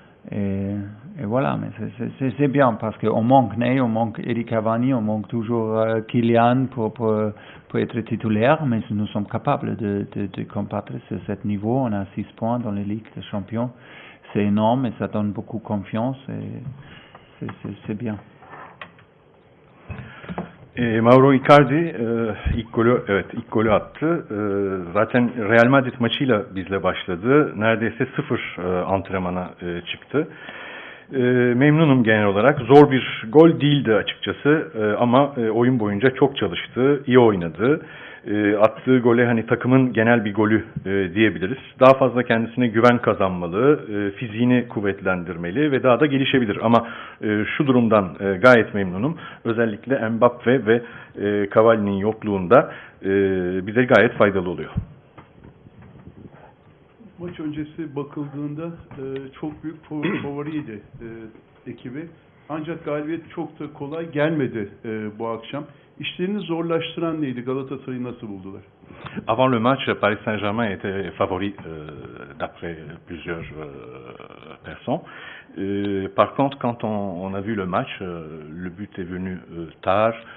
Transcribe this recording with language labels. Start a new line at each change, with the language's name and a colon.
French: Et voilà, mais c'est bien parce qu'on manque Ney, on manque Eric Cavani, on manque toujours Kylian pour être titulaire, mais nous sommes capables de combattre sur ce niveau. On a 6 points dans les Ligues des Champions, c'est énorme et ça donne beaucoup confiance et c'est bien.
Turkish: Mauro Icardi ilk golü attı. Zaten Real Madrid maçıyla bizle başladı. Neredeyse 0 antrenmana çıktı. Memnunum genel olarak. Zor bir gol değildi açıkçası ama oyun boyunca çok çalıştı, iyi oynadı. Attığı gole takımın genel bir golü diyebiliriz. Daha fazla kendisine güven kazanmalı, fiziğini kuvvetlendirmeli ve daha da gelişebilir. Ama şu durumdan gayet memnunum. Özellikle Mbappe ve Cavani'nin yokluğunda bize gayet faydalı oluyor. Maç öncesi bakıldığında çok büyük favoriydi ekibi. Ancak galibiyet çok da kolay gelmedi bu akşam. İşlerini zorlaştıran neydi? Galatasaray'ı nasıl buldular?
French: Avant le match, Paris Saint-Germain était favori d'après plusieurs personnes. Par contre, quand on a vu le match, le but est venu tard.